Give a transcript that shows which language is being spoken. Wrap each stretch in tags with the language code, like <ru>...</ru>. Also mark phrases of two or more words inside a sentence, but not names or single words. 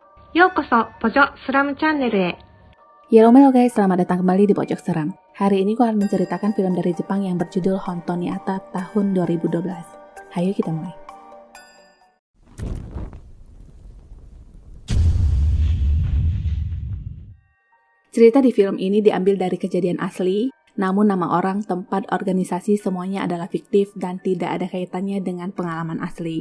<ja>ようこそ、ポジョスラムチャンネルへ。</ja> <id>Halo guys, selamat datang kembali di Pojok Seram. Hari ini gue akan menceritakan film dari Jepang yang berjudul Honton ni Ata tahun 2012. Hayo kita mulai. Cerita di film ini diambil dari kejadian asli, namun nama orang, tempat, organisasi semuanya adalah fiktif dan tidak ada kaitannya dengan pengalaman asli.</id>